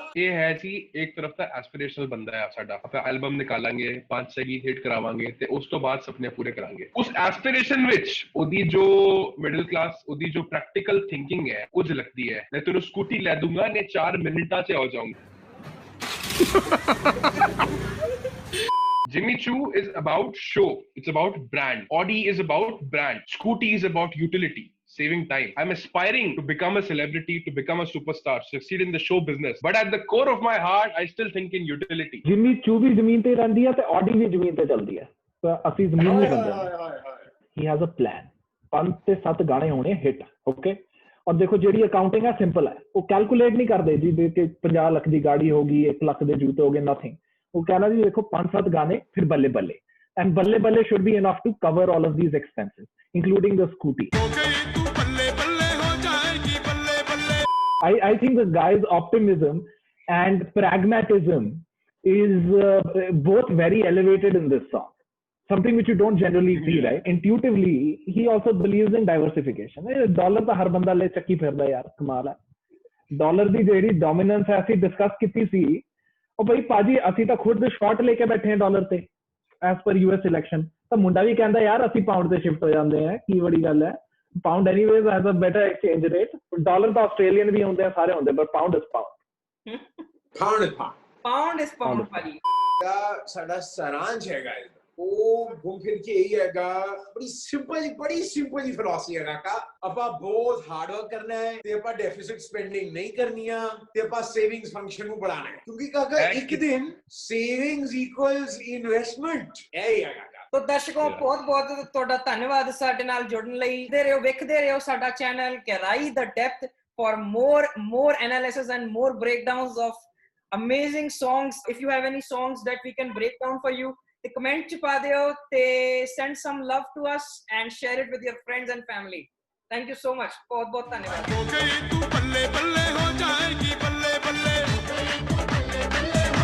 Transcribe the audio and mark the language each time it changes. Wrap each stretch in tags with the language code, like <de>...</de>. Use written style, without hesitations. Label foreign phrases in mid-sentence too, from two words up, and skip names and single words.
<pa>ਇਹ ਹੈ ਜੀ ਇੱਕ ਤਰਫ ਦਾ ਐਸਪੀਰੇਸ਼ਨਲ ਬੰਦਾ ਹੈ ਸਾਡਾ ਆਪਾਂ ਐਲਬਮ ਨਿਕਾਲਾਂਗੇ 5-6 ਗੀਤ ਹਿੱਟ ਕਰਾਵਾਂਗੇ ਤੇ ਉਸ ਤੋਂ ਬਾਅਦ ਸੁਪਨੇ ਪੂਰੇ ਕਰਾਂਗੇ ਉਸ ਐਸਪੀਰੇਸ਼ਨ ਵਿੱਚ ਉਹਦੀ ਜੋ</pa> <en>middle class</en> <pa>ਉਹਦੀ ਜੋ</pa> <en>practical thinking</en> <pa>ਹੈ ਉਹ ਝਲਕਦੀ ਹੈ ਮੈਂ ਤੈਨੂੰ ਸਕੂਟੀ ਲੈ ਦੂੰਗਾ ਨੇ 4 ਮਿੰਟਾਂ 'ਚ ਆ ਜਾਊਂਗਾ Jimmy Choo</pa> <en>is about show. It's about brand. Audi is about brand. Scooty is about utility. Saving time. I'm aspiring to become a celebrity, to become a superstar, succeed in the show business. But at the core of my heart, I still think in utility.</en> <pa>Jimmy Choo भी ਜ਼ਮੀਨ ਤੇ ਰਹਿੰਦੀ ਹੈ ਤੇ Audi ਵੀ ਜ਼ਮੀਨ ਤੇ ਚੱਲਦੀ ਹੈ ਤਾਂ ਅਸੀਂ ਜ਼ਮੀਨ ਨਹੀਂ ਬੰਦੇ</pa> <en>He has a plan.</en> <pa>5 ਤੇ 7 ਗਾਣੇ ਹੋਣੇ ਹਿੱਟ ਓਕੇ ਔਰ ਦੇਖੋ ਜਿਹੜੀ ਅਕਾਊਂਟਿੰਗ ਹੈ ਸਿੰਪਲ ਹੈ ਉਹ ਕੈਲਕੂਲੇਟ ਨਹੀਂ ਕਰਦੇ ਜੀ ਕਿ 50 ਲੱਖ ਦੀ ਗਾੜੀ ਹੋਗੀ 1 ਲੱਖ ਦੇ ਜੂਤੇ ਹੋਗੇ ਨਥਿੰਗ</pa> <hi>वो कहना जी देखो 5-7 गाने फिर बल्ले बल्ले</hi> <pa>and बल्ले बल्ले</pa> <en>should be enough to cover all of these expenses including the scooty I think the guy's optimism and pragmatism is both very elevated in this song something which you don't generally see right intuitively he also believes in diversification dollar</en> <pa>ਤਾਂ ਹਰ ਬੰਦਾ ਲੈ ਚੱਕੀ ਫਿਰਦਾ ਯਾਰ ਕਮਾਲ ਹੈ ਡਾਲਰ ਦੀ ਜਿਹੜੀ ਡੋਮੀਨੈਂਸ ਹੈ ਅਸੀਂ ਡਿਸਕਸ ਕੀਤੀ ਸੀ ਉਹ ਭਾਈ ਪਾਜੀ ਅਸੀਂ ਤਾਂ ਖੁਦ ਸ਼ਾਰਟ ਲੈ ਕੇ ਬੈਠੇ ਹਾਂ ਡਾਲਰ ਤੇ ਐਸ ਪਰ</pa> <en>US election</en> <pa>ਤਾਂ ਮੁੰਡਾ ਵੀ ਕਹਿੰਦਾ ਯਾਰ ਅਸੀਂ ਪਾਉਂਡ ਤੇ ਸ਼ਿਫਟ ਹੋ ਜਾਂਦੇ ਆ ਕੀ ਬੜੀ ਗੱਲ ਹੈ</pa> <en>pound anyways has a better exchange rate</en> <pa>ਡਾਲਰ ਤਾਂ ਆਸਟ੍ਰੇਲੀਅਨ ਵੀ ਹੁੰਦੇ ਆ ਸਾਰੇ ਹੁੰਦੇ ਪਰ</pa> <en>pound is Pound is pound ਭਾਜੀ</en> <pa>ਸਾਡਾ ਸਾਰਾਂਸ਼ ਹੈਗਾ ਉਹ ਘੁੰਮ ਫਿਰ ਕੇ ਇਹੀ ਹੈਗਾ ਬੜੀ ਸਿੰਪਲ ਜੀ ਫਿਲਾਸਫੀ ਹੈਗਾ ਕਾ ਆਪਾਂ ਬਹੁਤ</pa> <en>hard work</en> <pa>ਕਰਨਾ ਹੈ ਤੇ ਆਪਾਂ</pa> <en>deficit spending</en> <pa>ਨਹੀਂ ਕਰਨੀਆਂ ਤੇ ਆਪਾਂ</pa> <en>savings function</en> <pa>ਨੂੰ</pa> <hi>बढ़ाना है क्योंकि काका एक दिन</hi> <en>savings equals investment</en> <pa>ਇਹ ਹੀ ਹੈਗਾ ਤੋ ਦਰਸ਼ਕੋ ਬਹੁਤ ਤੁਹਾਡਾ ਧੰਨਵਾਦ ਸਾਡੇ ਨਾਲ ਜੁੜਨ ਲਈ ਵੇਖਦੇ ਰਹੋ ਸਾਡਾ ਚੈਨਲ ਗਹਿਰਾਈ ਦਾ ਡੈਪਥ</pa> <en>for more analysis and more breakdowns of amazing songs. If you have any songs that we can break down for you, the comment</en> <pa>ਚ ਪਾ ਦਿਓ ਤੇ</pa> <en>send some love to us and share it with your friends and family. Thank you so much.</en> <pa>ਬਹੁਤ ਧੰਨਵਾਦ।</pa>